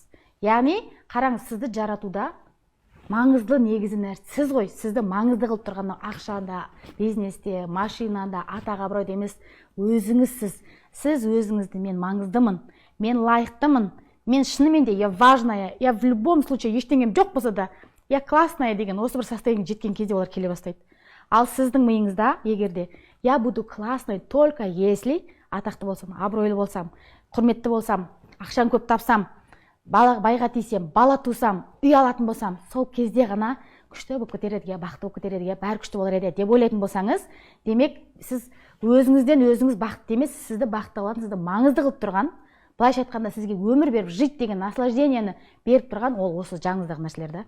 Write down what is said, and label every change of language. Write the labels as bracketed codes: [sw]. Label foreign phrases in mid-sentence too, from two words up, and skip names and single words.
[kk] Яғни, қараңыз, сізді жаратуда маңызды негізі нәрсе сіз ғой. Сізді маңызды қылып тұрған ақшада, бизнесте, машинада, атақ абыройда емес, өзіңізсіз. Сіз өзіңізді мен маңыздымын, мен лайықтымын, мен шынымен де [ru] я важная, я в любом случае [kk] ештеңем жоқ болса да, [ru] я классная [kk] деген осы бір состояниеге жеткен кезде олар келе бастайды. Ал сіздің миыңызда, егерде [ru] я буду классной только если [kk] атақты болсам, абыройлы болсам, құрметті болсам, ақшаны көп тапсам, байға тисем, бала тусам, үй алатын болсам, сол кезде ғана күшті болып кетер еді, бақытты болып кетер еді, бәрі күшті болар еді деп ойлайтын болсаңыз, демек сіз өзіңізден өзіңіз бақытты емес, сізді бақытты қылатын, сізді маңызды қылып тұрған, былайша айтқанда сізге өмір беріп, жить деген наслаждениені беріп тұрған ол осы жаныңыздағы нәрселер да.